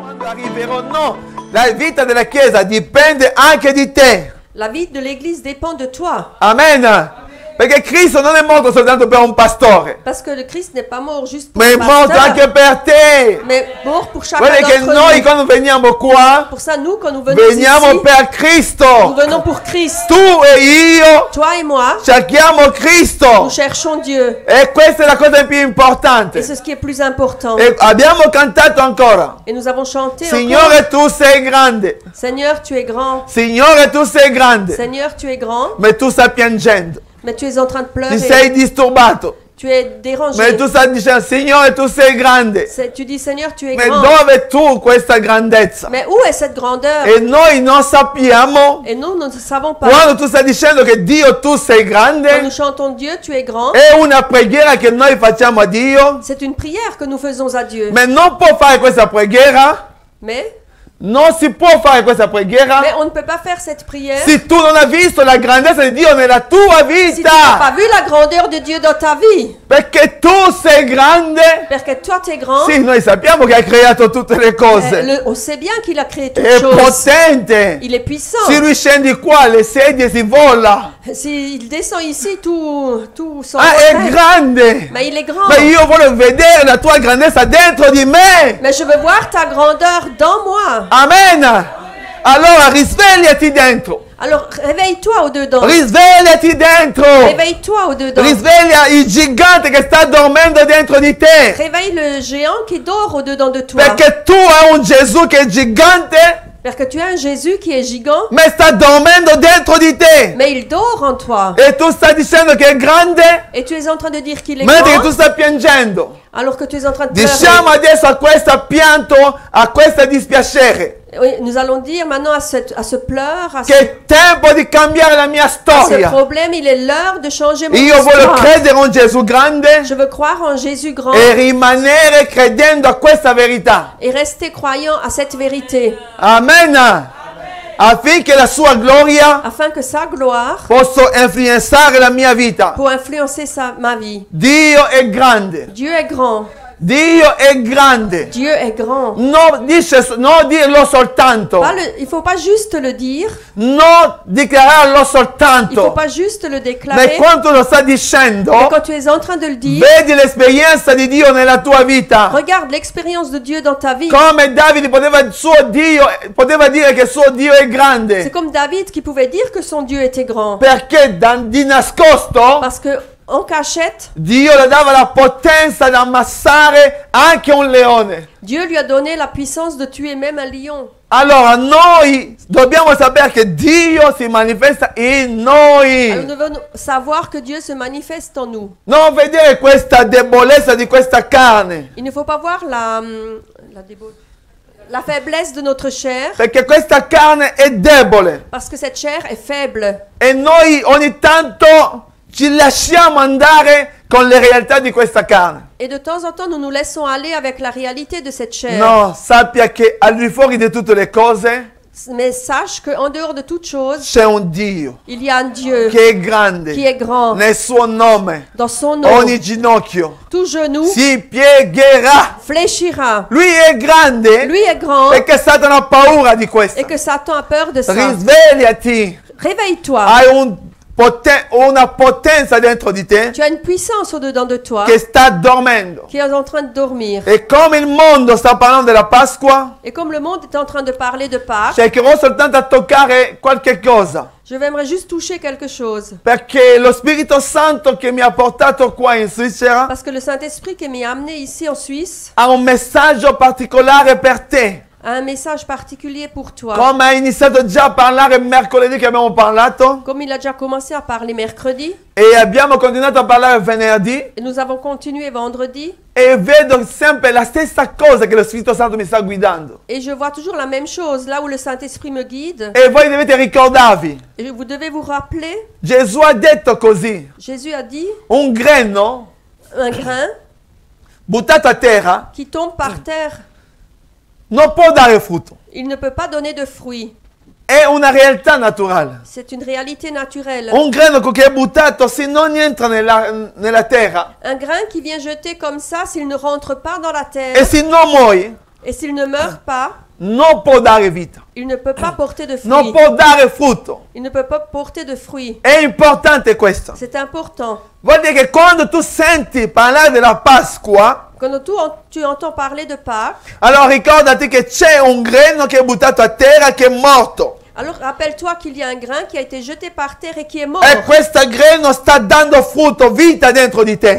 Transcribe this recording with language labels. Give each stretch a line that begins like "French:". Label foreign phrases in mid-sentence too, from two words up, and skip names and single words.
Italian: arriverò. No, la vita della Chiesa dipende anche di te.
French: La vie de l'Église dépend de toi. Amen.
Italian: Perché Cristo non è morto soltanto per un pastore,
French: Parce que le Christ n'est pas mort juste pour
Italian: ma è
French: le
Italian: morto
French: pasteur,
Italian: anche per te.
French: mais mort pour chacun
Italian: Guarda che
French: d'entre
Italian: noi
French: nous.
Italian: quando veniamo qua,
French: Pour ça, nous, quand nous venons
Italian: veniamo
French: ici,
Italian: per
French: nous
Italian: Cristo.
French: venons pour Christ.
Italian: Tu e io
French: Toi et moi,
Italian: cerchiamo Cristo.
French: nous cherchons Dieu.
Italian: E questa è la cosa più
French: Et
Italian: importante.
French: c'est ce qui est plus important.
Italian: E abbiamo cantato ancora.
French: Et nous avons chanté encore.
Italian: Signore, tu sei grande.
French: Seigneur, tu es grand.
Italian: Signore, tu sei grande.
French: Seigneur, tu es grand,
Italian: Ma tu stai piangendo.
French: mais tu es en train de
Italian: Ti
French: pleurer.
Italian: sei disturbato.
French: Tu es dérangé.
Italian: Ma tu stai dicendo, Signore, tu sei grande.
French: Tu dis, Seigneur, tu es
Italian: Ma
French: grand.
Italian: dove tu questa grandezza?
French: Mais où est cette grandeur?
Italian: E noi non sappiamo,
French: Et nous, nous ne savons pas.
Italian: quando tu stai dicendo che Dio tu sei
French: Quand
Italian: grande,
French: nous chantons Dieu, tu es grand,
Italian: è una preghiera che noi facciamo a Dio.
French: c'est une prière que nous faisons à Dieu.
Italian: Ma non può fare questa preghiera.
French: Mais
Italian: Non si può fare questa preghiera
French: on ne peut pas faire cette prière
Italian: se tu non hai visto la grandezza di Dio nella tua
French: si tu n'as pas
Italian: vita.
French: vu la grandeur de Dieu dans ta vie.
Italian: Perché tu sei grande.
French: Parce que toi, tu es grand.
Italian: Sì, noi sappiamo che hai creato tutte le cose.
French: On sait bien qu'il a créé toutes
Italian: È
French: choses.
Italian: potente.
French: Il est puissant.
Italian: Se lui scendi qua, le sedie si vola.
French: S'il descend ici, tout son
Italian: Ah, è grande.
French: Mais il est grand.
Italian: Ma io voglio vedere la tua grandezza dentro di me.
French: Mais je veux voir ta grandeur dans moi. Amen.
Italian: Allora risvegliati dentro.
French: Alors réveille-toi au-dedans.
Italian: Risvegliati dentro.
French: Réveille-toi au-dedans.
Italian: Risveglia il gigante che sta dormendo dentro di te.
French: Réveille le géant qui dort au-dedans de toi.
Italian: Perché tu hai un Gesù che è gigante,
French: Parce que tu as un Jésus qui est gigant,
Italian: ma sta dormendo dentro di te.
French: mais il dort en toi.
Italian: E tu stai dicendo che è grande,
French: Et tu es en train de dire qu'il est
Italian: mentre che tu
French: grand,
Italian: stai piangendo.
French: alors que tu es en train de
Italian: Diciamo
French: pleurer.
Italian: adesso a questo pianto, a questo dispiacere,
French: Oui, nous allons dire maintenant à ce pleur,
Italian: che è tempo di cambiare la mia
French: à ce
Italian: storia.
French: problème, il est l'heure de changer mon
Italian: Io voglio
French: histoire.
Italian: credere in Gesù grande
French: Je veux croire en Jésus grand
Italian: e rimanere credendo a questa verità.
French: et rester croyant à cette vérité,
Italian: Amen. Affinché la sua gloria
French: afin que sa gloire
Italian: possa influenzare la mia vita.
French: pour influencer ma vie.
Italian: Dio è grande.
French: Dieu est grand.
Italian: Dio è grande.
French: Dieu est grand.
Italian: Non dirlo soltanto.
French: Il ne faut pas juste le dire,
Italian: Non dichiararlo
French: il ne faut
Italian: soltanto.
French: pas juste le
Italian: Ma
French: déclarer,
Italian: quando lo stai dicendo,
French: mais quand tu es en train de le dire,
Italian: vedi l'esperienza di Dio nella tua vita.
French: regarde l'expérience de Dieu dans ta vie.
Italian: Come Davide poteva dire che suo Dio è grande.
French: C'est comme David qui pouvait dire que son Dieu était grand.
Italian: Perché di nascosto
French: Parce que en cachette,
Italian: Dio le dava la potenza di ammassare anche un leone.
French: Dieu lui a donné la puissance de tuer même un lion.
Italian: Allora noi dobbiamo sapere che Dio si manifesta in
French: Alors
Italian: noi.
French: nous devons savoir que Dieu se manifeste en nous.
Italian: Non vedere questa debolezza di questa carne.
French: Il ne faut pas voir la faiblesse de notre chair,
Italian: Perché questa carne è debole.
French: parce que cette chair est faible.
Italian: E noi ogni tanto ci lasciamo andare con le realtà di questa carne.
French: Et de temps en temps, nous nous laissons aller avec la réalité de cette chair.
Italian: No, sappia che al di fuori di tutte le cose
French: Mais sache qu'en dehors de toute chose,
Italian: c'è un Dio
French: il y a un Dieu
Italian: che è grande.
French: qui est grand.
Italian: Nel suo nome
French: Dans son nom,
Italian: ogni ginocchio
French: tout genou
Italian: si piegherà.
French: fléchira.
Italian: Lui è grande
French: Lui est grand
Italian: perché Satana ha paura di questo.
French: et que Satan a peur de ça.
Italian: Risvegliati.
French: Réveille-toi.
Italian: Hai una potenza dentro di te
French: Tu as une puissance au-dedans de toi
Italian: che sta dormendo.
French: qui est en train de dormir.
Italian: E come il mondo sta parlando della Pasqua,
French: Et comme le monde est en train de parler de Pâques,
Italian: cercherò soltanto a toccare qualche cosa.
French: je aimerais juste toucher quelque chose.
Italian: Perché lo Spirito Santo che mi ha portato qua in Svizzera
French: Parce que le Saint-Esprit qui m'est amené ici en Suisse
Italian: ha un messaggio particolare per te.
French: a un message particulier pour toi.
Italian: Come ha iniziato già a parlare mercoledì che abbiamo parlato
French: Comme il a déjà commencé à parler mercredi,
Italian: e abbiamo continuato a parlare venerdì,
French: et nous avons continué vendredi,
Italian: e vedo sempre la stessa cosa che lo Spirito Santo mi sta guidando.
French: et je vois toujours la même chose, là où le Saint-Esprit me guide.
Italian: E voi dovete ricordarvi,
French: Et vous devez vous rappeler,
Italian: Gesù ha detto così,
French: Jésus a dit,
Italian: un grano
French: un grain
Italian: buttato a terra
French: qui tombe par terre,
Italian: non può dare frutto.
French: il ne peut pas donner de fruits.
Italian: È una realtà naturale.
French: C'est une réalité naturelle.
Italian: Un grano che è buttato, se non entra nella terra
French: Un grain qui vient jeter comme ça, s'il ne rentre pas dans la terre,
Italian: e se non muore,
French: et s'il ne meurt pas,
Italian: non può dare vita,
French: il ne peut pas porter de
Italian: non
French: fruits.
Italian: può dare frutto.
French: Il ne peut pas porter de fruits.
Italian: È importante questo.
French: C'est important.
Italian: Vuol dire che quando tu senti parlare della Pasqua,
French: Quand tu entends parler de Pâques,
Italian: allora ricordati che c'è un grano che è buttato a terra che è morto.
French: alors rappelle-toi qu'il y a un grain qui a été jeté par terre et qui est mort.
Italian: E questo grano sta dando frutto, vita dentro di te.